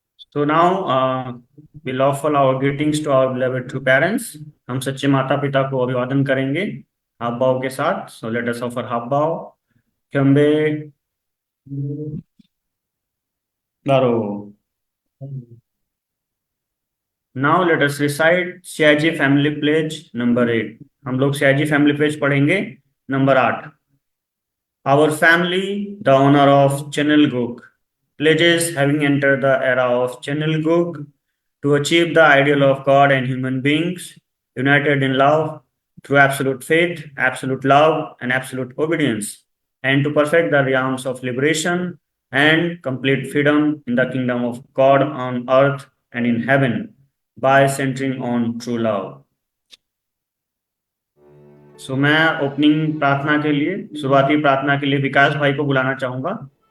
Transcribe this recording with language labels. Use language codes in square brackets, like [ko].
[en] So now we'll offer our greetings to our beloved true parents. [hi] हम सच्चे माता पिता को अभिवादन करेंगे हाथ भाव के साथ. [en] So let us offer हाथ भाव. Kyambe Daro. Now let us recite CIG Family Pledge number 8. [hi] हम लोग CIG Family Pledge पढ़ेंगे number 8. [en] Our family, the honor of Channel Group, pledges having entered the era of Channel Group to achieve the ideal of God and human beings, united in love through absolute faith, absolute love, and absolute obedience, and to perfect the realms of liberation and complete freedom in the kingdom of God on earth and in heaven by centering on true love. [hi] सो मैं opening प्रार्थना के लिए, शुरुआती प्रार्थना के लिए विकास भाई को बुलाना चाहूंगा.